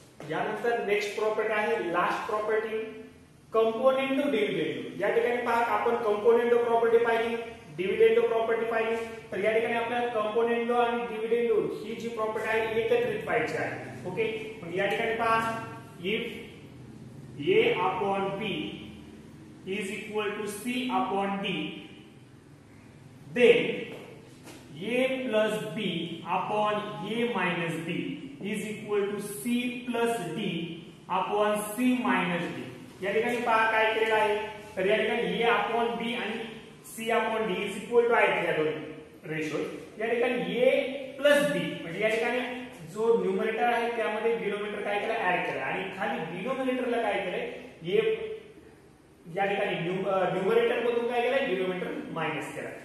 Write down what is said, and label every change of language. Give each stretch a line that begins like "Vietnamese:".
Marathi: यानंतर next property आहे last property, कंपोनेंटो डिव्हिडेंडो. या ठिकाणी पहा आपण कंपोनेंटो प्रॉपर्टी पाहिली, डिव्हिडेंडो प्रॉपर्टी पाहिली. तर या ठिकाणी आपल्याला कंपोनेंटो आणि डिव्हिडेंडो ही जी प्रॉपर्टी आहे एकत्रित पाहिजे आहे.
English: okay,
Marathi: मग या ठिकाणी पहा
English: If a upon b is equal to c upon d, then a plus b upon a minus b is equal to c plus d upon c minus d.
Marathi: या ठिकाणी पहा काय केलेलं आहे, तर या ठिकाणी a upon b आणि c upon d
English: is equal to
Marathi: आहेत या दोन रेशो. या ठिकाणी a plus b म्हणजे या ठिकाणी जो न्यूमरेटर आहे त्यामध्ये डिनोमिनेटर काय केलं, ऍड केलं, आणि खाली डिनोमिनेटरला काय केलंय, a या ठिकाणी न्यूमरेटर मधून काय केलंय, डिनोमिनेटर मायनस केला.